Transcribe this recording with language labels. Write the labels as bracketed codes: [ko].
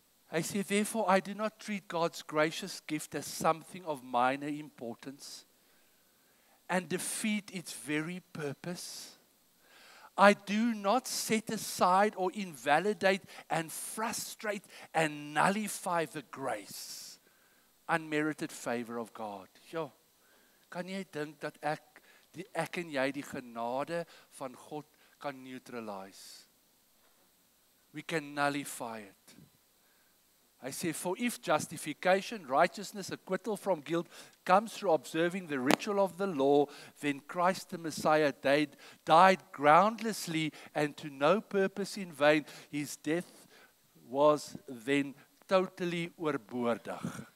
[af] Hy sê, [en] therefore I do not treat God's gracious gift as something of minor importance and defeat its very purpose. I do not set aside or invalidate and frustrate and nullify the grace, unmerited favor of God. [af] Ja, kan jy dink dat ek en jy die genade van God kan neutralize? [en] We can nullify it. I say, for if justification, righteousness, acquittal from guilt comes through observing the ritual of the law, then Christ the Messiah died groundlessly and to no purpose in vain. His death was then totally oorbodig.